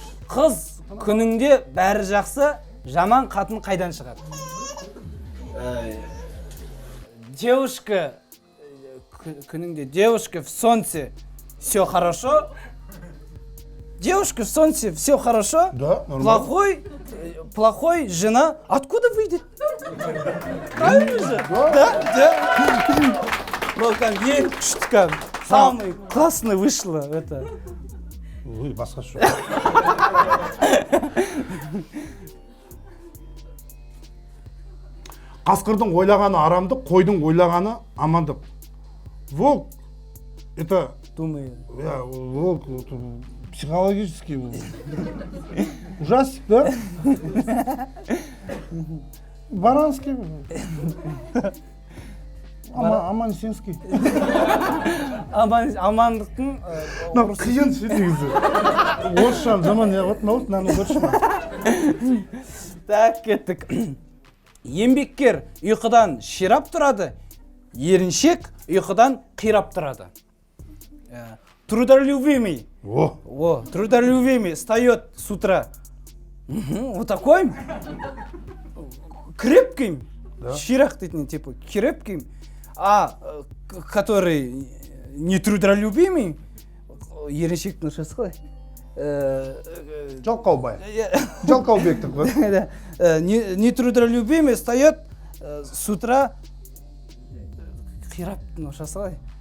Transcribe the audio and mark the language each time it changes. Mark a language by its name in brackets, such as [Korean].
[Kazakh] Қыз күніңде бәрі жақсы, жаман қатын қайдан шығады? [Russian] Девушка [Kazakh] күніңде, [Russian] девушка в солнце все хорошо. Девушка в солнце все хорошо. Да, нормально. Плохой жена откуда выйдет? Правильно же? Да. Ну, как [Kazakh] ең күшті, [Russian] самый классный вышло это. [Kazakh] Ой, басқа шо. Қасқырдың ойлағаны арамдық, қойдың ойлағаны амандық. [Russian] Волк, это... Думаю. Волк, психологический ужастик, да? Баранский. [Kazakh] Аман-сенский. Амандықтың... Қиын ше негізі. Орысша жаман не вот мынаны орысша. [Russian] Так, [Kazakh] кеттік. Еңбеккер ұйқыдан ширап тұрады, еріншек ұйқыдан қирап тұрады. [Russian] Трудолюбимый. Трудолюбимый встает с утра. Вот такой. Крепким. Ширах типа крепким. А который не трудолюбимый, [Kazakh] еріншектің шасы ғой. Жалқаубай. Жалқаубектің ғой. [Russian] Нетрудолюбимый встает с утра [Kazakh] қирап жасалай.